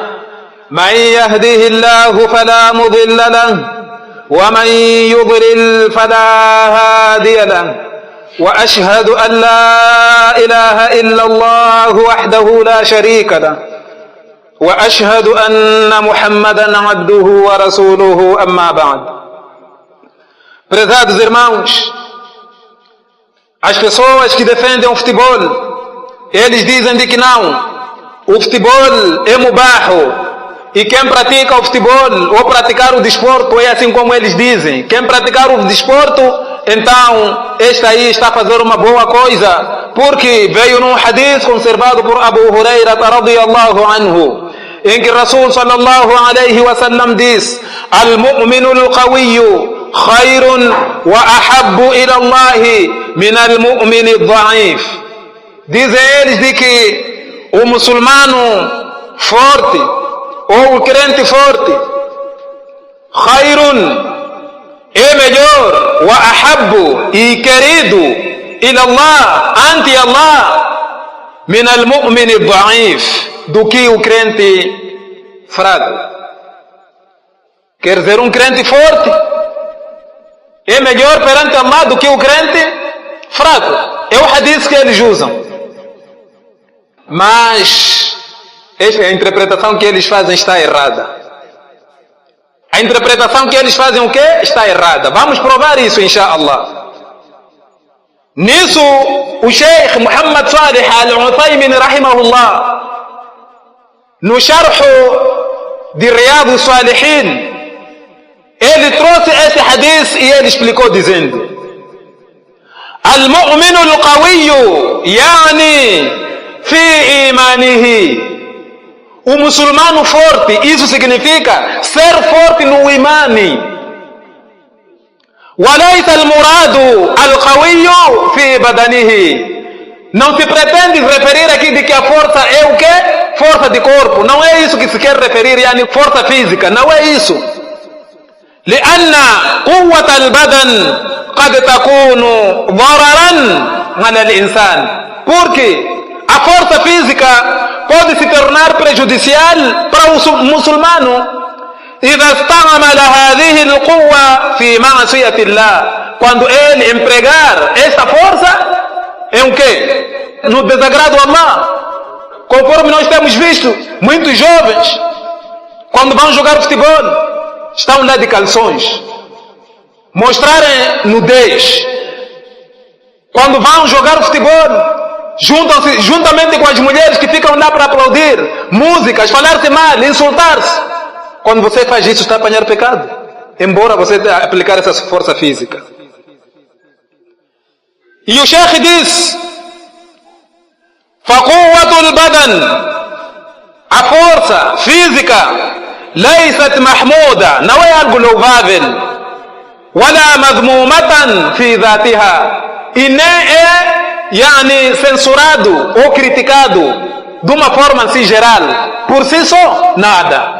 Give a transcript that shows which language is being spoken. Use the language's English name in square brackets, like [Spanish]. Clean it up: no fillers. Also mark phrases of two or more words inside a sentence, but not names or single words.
[Arabic] من يهده الله فلا مضل له ومن يضلل فلا هادي له. وأشهد أن لا إله إلا الله وحده لا شريك له وأشهد أن محمدا عبده ورسوله. أما بعد. [Portuguese] Prezados irmãos, as pessoas que defendem o futebol, eles dizem de que não, o futebol é mubaho, e quem pratica o futebol ou praticar o desporto é assim como eles dizem. Quem praticar o desporto, então este aí está a fazer uma boa coisa, porque veio num hadith conservado por Abu Huraira [Arabic] رضي الله عنه, [Portuguese] em que Rasul [Arabic] صلى الله عليه وسلم [Portuguese] diz: [Arabic] المؤمن القوي خير وأحب إلى الله من المؤمن الضعيف. [Portuguese] Dizem eles de que o muçulmano forte ou o crente forte, khayrun, é melhor, [Arabic] وأحب, [Portuguese] e querido, [Arabic] إلى الله, ante Allah, من المؤمن الضعيف, [Portuguese] do que o crente fraco. Quer dizer, um crente forte é melhor perante Allah do que o crente fraco. É o hadith que eles usam. Mas esta é a interpretação que eles fazem, está errada. A interpretação que eles fazem o quê? Está errada. Vamos provar isso, inshaAllah. Nisso, o Sheikh Muhammad Salih Al-Uthaymin rahimahullah, no sharh de Riyad al-Salihin, ele trouxe esse hadith e ele explicou dizendo: [Arabic] المؤمن القوي يعني في إيمانه. [Portuguese] O muçulmano forte, isso significa ser forte no imani. [Arabic] وليس المراد القوي في بدنه. [Portuguese] Não se pretende referir aqui de que a força é o quê? Força de corpo. Não é isso que se quer referir, yani força física. Não é isso. [Arabic] لأن قوة البدن قد تكون ضررا على الإنسان. [Portuguese] Porque a força física pode se tornar prejudicial para o muçulmano [Arabic] إذا استعمل هذه القوة في معصية الله. [Portuguese] Quando ele empregar esta força em o quê? No desagrado a Allah. Conforme nós temos visto, muitos jovens, quando vão jogar futebol, estão lá de calções, mostrarem nudez. Quando vão jogar futebol, juntam-se juntamente com as mulheres que ficam lá para aplaudir, músicas, falar-se mal, insultar-se. Quando você faz isso, está a apanhar pecado, embora você aplicar essa força física. E o Sheikh diz: [Arabic] فَقُوَّةُ الْبَدَنِ, [Portuguese] a força física, [Arabic] ليست محمودة, [Portuguese] não é algo louvável, [Arabic] ولا مذمومة في ذاتها, [Portuguese] e nem é yani censurado ou criticado de uma forma assim geral, por si só, nada.